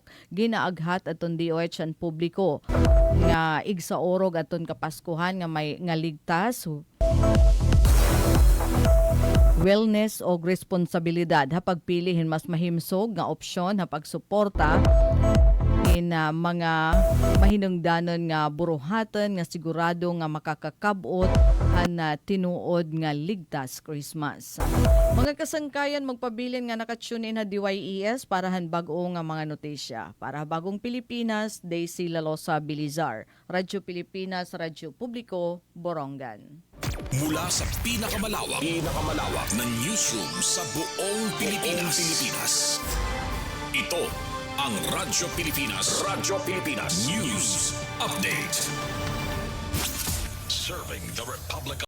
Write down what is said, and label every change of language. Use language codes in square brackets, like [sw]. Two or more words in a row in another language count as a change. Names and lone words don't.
[war] Ginaaghat aton DOH ang publiko nga igsaorog aton kapaskuhan nga may nga ligtas wellness o responsibilidad pagpilihin mas mahimsog nga opsyon pagsuporta in mga mahinungdanon nga buruhatan nga sigurado nga makakakabot na tinuod nga ligtas Christmas. Mga kasangkayan magpabilin nga nakatune in na DYES para han bag-o nga mga notisya. Para bagong Pilipinas, Daisy Lalosa Bilizar. [tl] Radyo Pilipinas, Radyo Publiko, [war] Borongan. [tl] Mula sa pinakamalawak na newsroom sa buong Pilipinas. Ito ang Radyo Pilipinas News Update. [en] Serving the Republic